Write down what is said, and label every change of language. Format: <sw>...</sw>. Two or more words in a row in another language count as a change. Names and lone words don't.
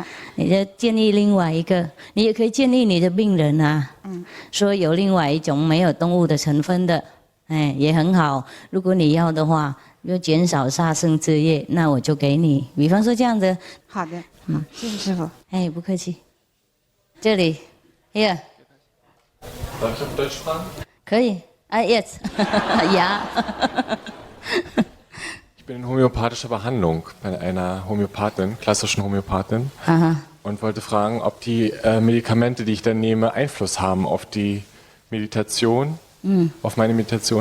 <zh>你就建议另外一个，你也可以建议你的病人啊，说有另外一种没有动物的成分的，也很好。如果你要的话，要减少杀生之业，那我就给你。比方说这样的。好的，好，谢谢师傅。不客气。这里 ，here。</zh> <de>Darf ich auf Deutsch fragen? 可以 ，jetzt， ja。 Ich bin in homöopathischer Behandlung bei einer Homöopathin, klassischen Homöopathin, und wollte fragen, ob die Medikamente, die ich dann nehme, Einfluss haben auf die Meditation, auf meine Meditation.</de>